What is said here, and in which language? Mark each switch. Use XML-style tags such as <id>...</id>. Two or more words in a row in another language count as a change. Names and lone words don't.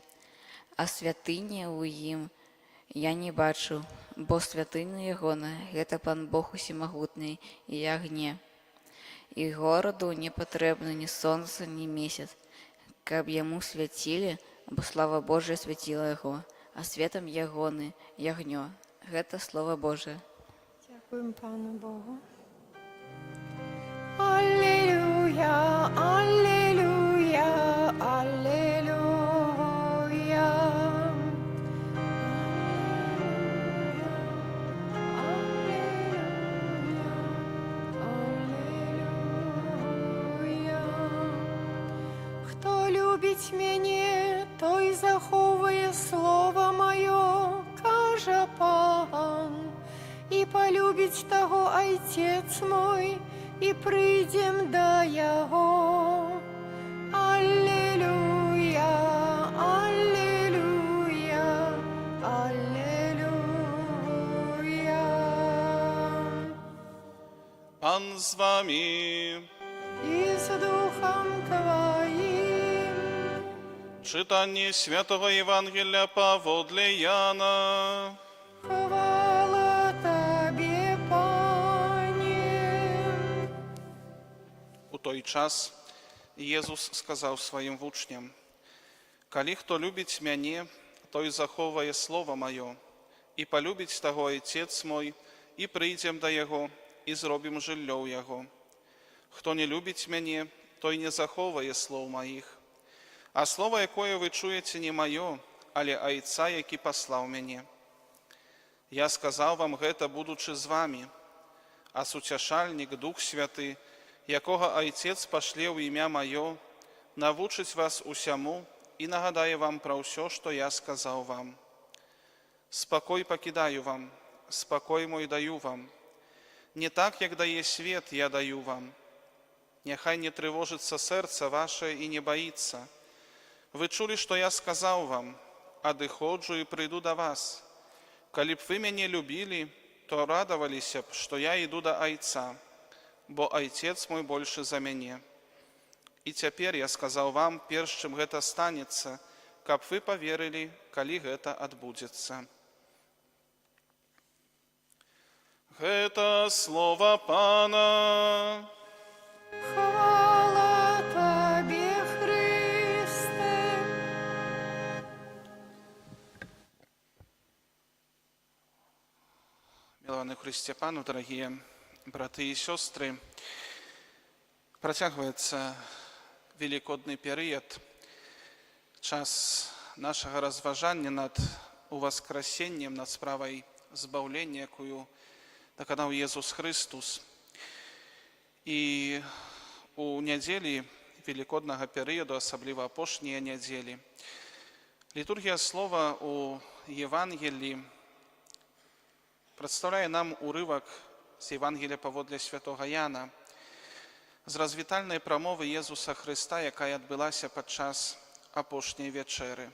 <be>А святыні ў ім я не бачыў, бо святыня ягона — гэта Пан Бог усемагутны і ягне. І гораду не патрэбна ні сонца, ні месяц, каб яму свяцілі, бо слава Божая свяціла яго, а светам ягоны ягнё. Гэта Слова Божие.</be> <uk>Дякуємо Пану Богу. Аллилуйя, аллилуйя, аллилуйя. Аллилуйя. Хто любить мене, той заховує слово моє, каже Пан, і полюбить того Отец мой, і прийдем до Його. Аллилуйя, аллилуйя, аллилуйя. Пан з вами. І з Духом Твоїм. Читання Святого Євангелія поводле Яна. Хвала Тобі, Пане. У той час Єзус сказав своїм вучням: «Калі хто любить мяне, той заховує слово моє, і полюбить того Отец мой, і прийдем до Його, і зробим жиллё у Його. Хто не любить мяне, той не заховує слов моїх. А слово, якое ви чуєте, не моє, але Отца, який послав мене. Я сказав вам гэта, будучи з вами, а сутяшальник, Дух Святый, якого Отец пошле ў імя моє, навучить вас усяму і нагадає вам про все, що я сказав вам. Спокой покидаю вам, спокой мой даю вам. Не так, як дає свет, я даю вам. Нехай не тревожится серце ваше і не боится. Ви чули, що я сказав вам, одыходжу і прийду до вас. Коли б ви мене любили, то радовалися б, що я йду до Отца, бо Айцец мой больше за мяне.</uk> <be>І цяпер я сказаў вам, перш чым гэта станецца, каб вы паверылі, калі гэта адбудзецца. Гэта слова Пана. Хвала Табе, Христе. Милованы Христе Пану, дорогие браты и сестры, працягваецца великодны перыяд, час нашага разважання над уваскрасеннем, над справай збаўлення, якую даканаў Езус Христус. І у нядзелі великоднага перыяду, асабліва апошнія нядзелі, літургія слова у Евангелі прадстаўляе нам урывак з Евангелія паводле святога Яна, з развітальнай прамовы Езуса Хрыста, якая адбылася падчас апошняй вячэры.</be>